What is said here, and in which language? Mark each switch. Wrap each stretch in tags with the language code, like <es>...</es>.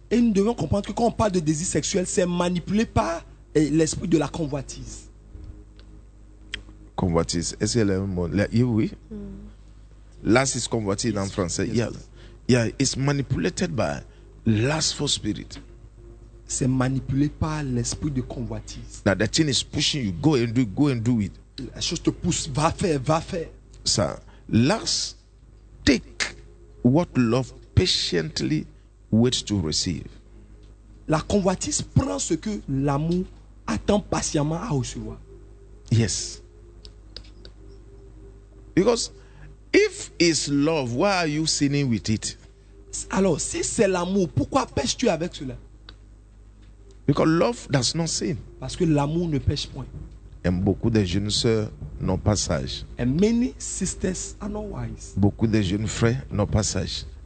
<fr>Et nous devons comprendre que quand on parle de désir sexuel, c'est manipulé par l'esprit de la convoitise. Convoitise, est-ce que le mot? Oui.</fr> <en>Lust is</en> <fr>convoitise en français.</fr> <en>Yeah. It's manipulated by lustful spirit.</en> <fr>C'est manipulé par l'esprit de convoitise.</fr> <en>That the thing is pushing you, go and do it.</en> <fr>La chose te pousse, va faire.</fr> <en>Ça, lust take. What love patiently waits to receive.</en> <fr>La convoitise prend ce que l'amour attend patiemment à recevoir.</fr> <en>Yes. Because if it's love, why are you sinning with it?</en> <fr>Alors, si c'est l'amour, pourquoi pêches-tu avec cela?</fr> <en>Because love does not sin.</en> <fr>Parce que l'amour ne pêche point. Et beaucoup de jeunes sœurs n'ont pas sage.</fr> <en>And many sisters are not wise.</en> <fr>Beaucoup de jeunes frères n'ont pas sage.</fr>